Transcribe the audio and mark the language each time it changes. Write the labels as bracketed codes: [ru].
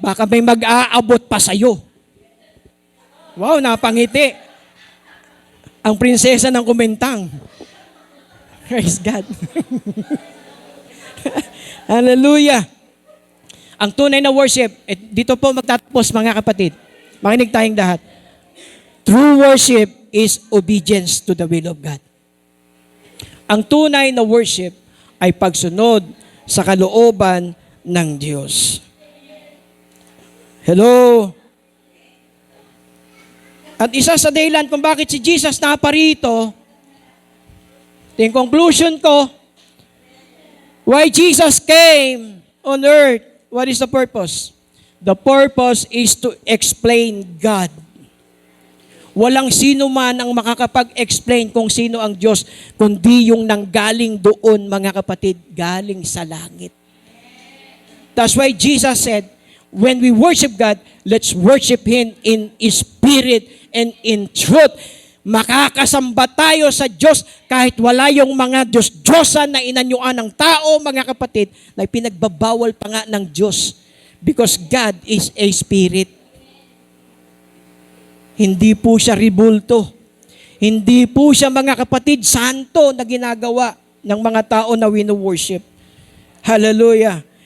[tl] Baka may mag-aabot pa sa'yo. Wow, napangiti. Ang prinsesa ng Kumintang. [en] Praise God. [tl] Hallelujah. Ang tunay na worship, dito po magtatapos, mga kapatid. Makinig tayong lahat. [en] True worship is obedience to the will of God. [tl] Ang tunay na worship ay pagsunod sa kalooban ng Diyos. [en] Hello? [tl] At isa sa dahilan kung bakit si Jesus naparito, yung conclusion ko, [en] why Jesus came on earth, what is the purpose? The purpose is to explain God. [tl] Walang sino man ang makakapag-explain kung sino ang Diyos, kundi yung nanggaling doon, mga kapatid, galing sa langit. [en] That's why Jesus said, when we worship God, let's worship Him in spirit and in truth. [tl] Makakasamba tayo sa Diyos kahit wala yung mga Diyos-Diyosan na inanyuan ng tao, mga kapatid, na pinagbabawal pa nga ng Diyos. [en] Because God is a spirit. [tl] Hindi po siya ribulto. Hindi po siya, mga kapatid, santo na ginagawa ng mga tao na wino-worship. Hallelujah.